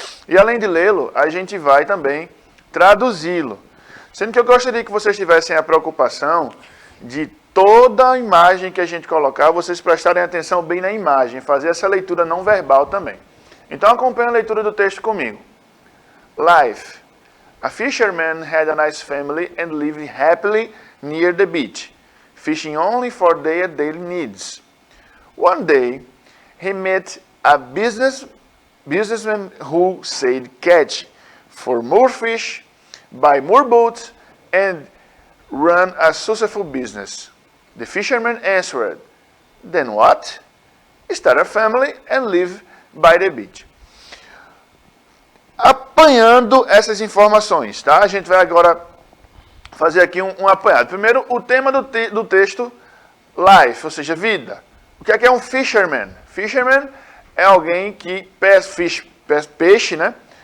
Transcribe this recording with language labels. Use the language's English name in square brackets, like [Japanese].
[Portuguese] E além de lê-lo, a gente vai também traduzi-lo. Sendo que eu gostaria que vocês tivessem a preocupação de toda a imagem que a gente colocar, vocês prestarem atenção bem na imagem, fazer essa leitura não verbal também. Então acompanhe a leitura do texto comigo. [English] Life. A fisherman had a nice family and lived happily near the beach, fishing only for their daily needs. One day, he met a businessman who said catch for more fish, buy more boats, and run a successful business. The fisherman answered, then what? Start a family and live by the beach. [Portuguese] Apanhando essas informações, tá? A gente vai agora fazer aqui um apanhado. Primeiro, o tema do texto, life, ou seja, vida. O que é um fisherman? Fisherman é alguém que pesca peixe, né?